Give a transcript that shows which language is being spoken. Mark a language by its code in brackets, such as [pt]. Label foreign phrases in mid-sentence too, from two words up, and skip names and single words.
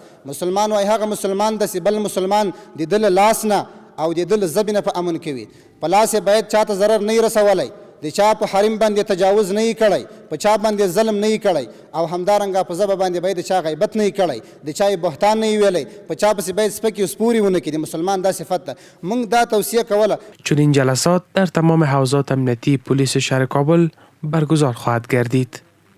[ps] مسلمان وایي هغه مسلمان ده چې بل مسلمان د ده له لاس نه او د ده له ژبې نه په امن کې وي، په لاس یې باید چاته ضرر نه رسولی، د چا په حریم باندې تجاوز نه کړی، په چا باندې ظلم نه کړی، او همدارنګه په ژبه باندې باید د چا غیبت نه کړی، د چا بهتان نه ویلی، په چا پسې باید سپکې سپورې ونه کړي. د مسلمان دا صفت ده. موږ دا توصیه کوله. [fa] چنین جلسات در تمام حوزات امنیتی پلیس شهر کابل برگزار خواهد گردید.